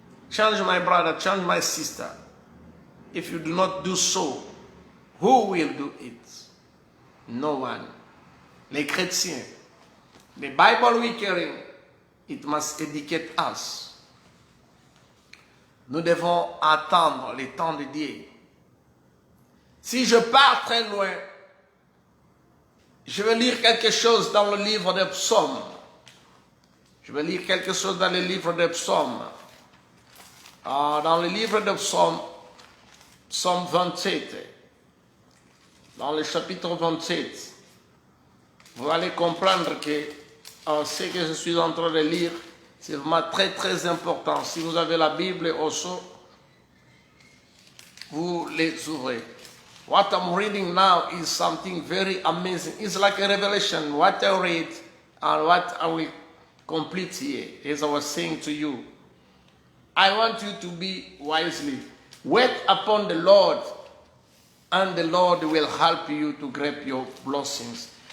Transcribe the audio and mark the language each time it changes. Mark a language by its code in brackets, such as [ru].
[en] Change my brother, change my sister. If you do not do so, who will do it? No one. [fr] Les chrétiens. [en] The Bible we carry, it must educate us. [fr] Nous devons attendre le temps de Dieu. Si je pars très loin, je vais lire quelque chose dans le livre des psaumes. Je vais lire quelque chose dans le livre des psaumes. Dans le livre des psaumes, psaume 27, dans le chapitre 27, vous allez comprendre que ce que je suis en train de lire, c'est vraiment très très important. Si vous avez la Bible aussi, vous les ouvrez. [en] What I'm reading now is something very amazing. It's like a revelation. What I read and what I will complete here, as I was saying to you. I want you to be wisely. Wait upon the Lord, and the Lord will help you to grab your blessings.